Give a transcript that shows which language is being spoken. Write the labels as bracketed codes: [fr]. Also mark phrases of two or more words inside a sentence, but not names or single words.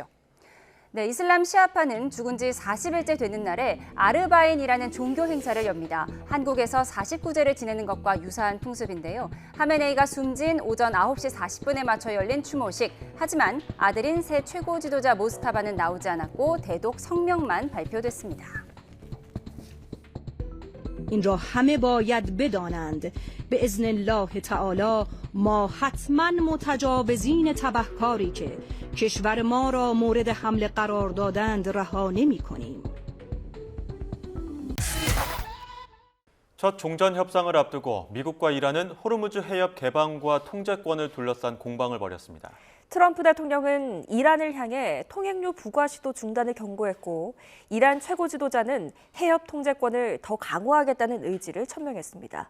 [ko] 네, 이슬람 시아파는 죽은 지 40일째 되는 날에 아르바인이라는 종교 행사를 엽니다. 한국에서 49제를 지내는 것과 유사한 풍습인데요. 하메네이가 숨진 오전 9시 40분에 맞춰 열린 추모식. 하지만 아들인 새 최고 지도자 모스타바는 나오지 않았고 대독 성명만 발표됐습니다. [fa] این را همه باید بدانند به [ar] اذن الله تعالی [fa] ما حتما متجاوزین تبهکاری که کشور ما را مورد حمله قرار دادند رها نمی‌کنیم. [ko] 첫 종전 협상을 앞두고 미국과 이란은 호르무즈 해협 개방과 통제권을 둘러싼 공방을 벌였습니다. 트럼프 대통령은 이란을 향해 통행료 부과 시도 중단을 경고했고 이란 최고 지도자는 해협 통제권을 더 강화하겠다는 의지를 천명했습니다.